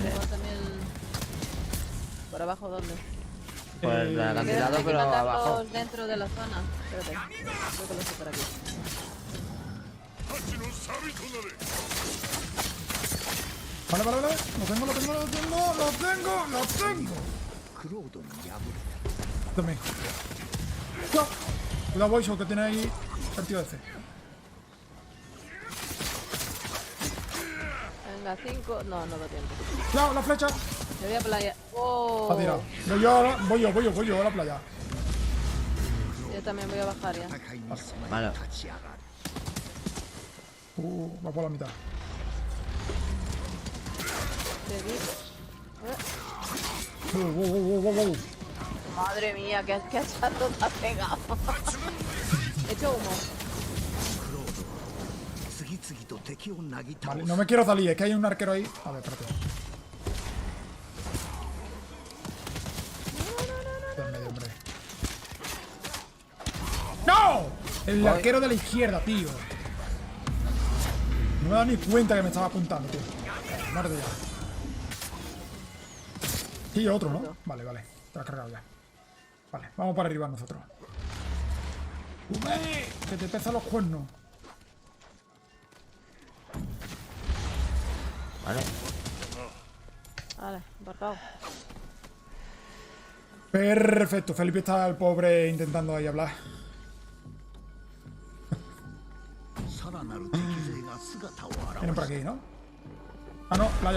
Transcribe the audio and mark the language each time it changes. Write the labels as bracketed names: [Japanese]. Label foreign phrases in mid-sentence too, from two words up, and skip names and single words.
[Spanish] Tengo también... ¿Por abajo dónde? Por el Quedan acantilado, aquí pero mandarlos abajo. dentro de la zona. Espérate. Creo que lo sé por aquí. Vale, vale, vale. Lo tengo, lo tengo, lo tengo, lo tengo, lo tengo. [Japanese] クロードに敗れ [Spanish] También. Cuidado. Cuidado, Boiso, que tiene ahí el tío ese. Venga, 5. No, no da tiempo. Cuidado, la flecha. Me voy a playa. ¡Oh! Ha tirado. Voy yo ahora, voy yo a la playa. Yo también voy a bajar ya. [Japanese] た戦いに備え [Spanish] Vale. [Japanese] 立ち上がる [Spanish] Va por la mitad. Te di. Wow. Madre mía, qué hachazo te ha pegado. He hecho humo. [Japanese] クロードは次々と敵をなぎ倒 [Spanish] Vale, [Japanese] す [Spanish] no me quiero salir, es que hay un arquero ahí. A ver, espérate. Está en medio, hombre. ¡No! El Voy. arquero de la izquierda, tío. No me he dado ni cuenta que me estaba apuntando, tío. Madre ya. Sí, otro, ¿no? Vale, vale. Te lo has cargado ya. Vale, vamos para arriba nosotros. ¡Ume! Que te pesan los cuernos. Vale. Vale, embarcado. Perfecto. Felipe está el pobre intentando ahí hablar. [Japanese] さらなる敵勢が姿を [Spanish] Vienen [Japanese] 現 [Spanish] por [Japanese] し [Spanish] aquí, ¿no? Ah, no, playa.